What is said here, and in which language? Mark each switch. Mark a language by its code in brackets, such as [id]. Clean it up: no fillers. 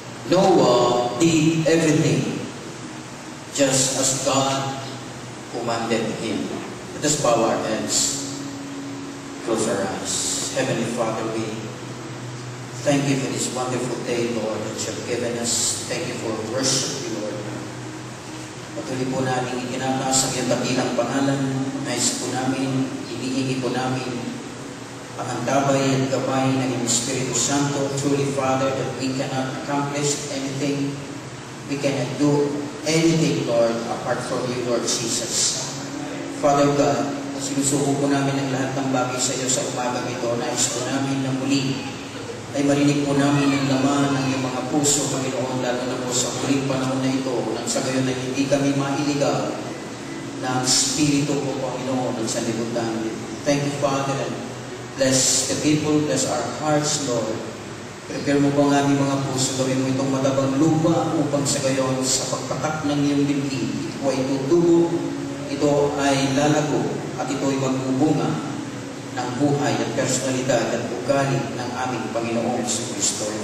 [en] Noah did everything just as God commanded him. Let us bow our heads, close our eyes. Heavenly Father, we thank you for this wonderful day, Lord, that you have given us. Thank you for worship, Lord. [tl] Patuloy po namin itinataas ang iyong dakilang pangalan. Nais po namin, hinihingi po namin ang antabay at gabay ng Espiritu Santo. [en] Truly, Father, that we cannot accomplish anything. We cannot do anything, Lord, apart from you, Lord Jesus. Father God, [tl] sinusuko po namin ang lahat ng bagay sa iyo sa umagang ito. Nais po namin na muli ay marinig po namin ang laman ng iyong mga puso, Panginoon, lalo na po sa huling panahon na ito, nang sa gayon na hindi kami mailigaw ng Espiritu po, Panginoon, ng sanlibutan. [en] Thank you, Father, and bless the people, bless our hearts, Lord. [tl] Prepare mo po ang aming mga puso, gawin mo itong matabang lupa upang sa gayon, sa pagpatak ng iyong dibdib, ito ay tutubo, ito ay lalago, at ito ay magbubunga ng buhay at personalidad at ugali ng aming Panginoong Kristo.